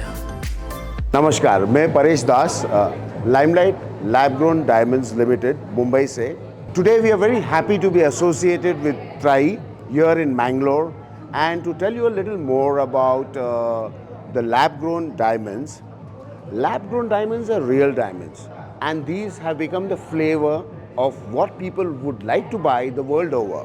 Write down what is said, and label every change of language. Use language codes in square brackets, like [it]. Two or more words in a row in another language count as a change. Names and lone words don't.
[hi] नमस्कार, मैं परेश दास, लाइमलाइट लैब ग्रोन डायमंड्स लिमिटेड मुंबई से. [en] Today we are very happy to be associated with TRAYI here in Mangalore and to tell you a little more about the lab grown diamonds. Lab grown diamonds are real diamonds and these have become the flavor of what people would like to buy the world over.